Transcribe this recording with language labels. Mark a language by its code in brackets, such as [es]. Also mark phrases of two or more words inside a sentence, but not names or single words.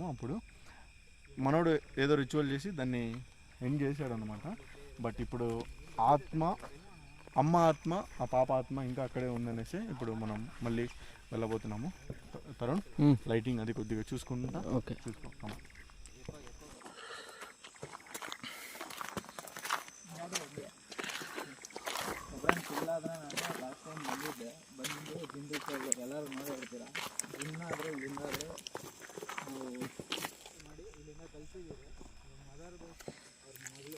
[te] అప్పుడు మనోడు ఏదో రిచువల్ చేసి దాన్ని ఎండ్ చేశాడు అనమాట. బట్ ఇప్పుడు అమ్మ ఆత్మ ఆ పాప ఆత్మ ఇంకా అక్కడే ఉందనేసి ఇప్పుడు మనం మళ్ళీ వెళ్ళబోతున్నాము. తరుణ్ లైటింగ్ అది కొద్దిగా చూసుకుంటా. ఓకే చూసుకో. [kn] ಎಲ್ಲರೂ ನೋಡಿರ್ತೀರ. ಇನ್ನಾದರೆ ಇಲ್ಲಿಂದಾದರೆ ಇಲ್ಲಿಂದ ಕಲಿಸಿದ್ದೀವಿ. ಮದರ್ದು ಅವ್ರ ಮಗಳು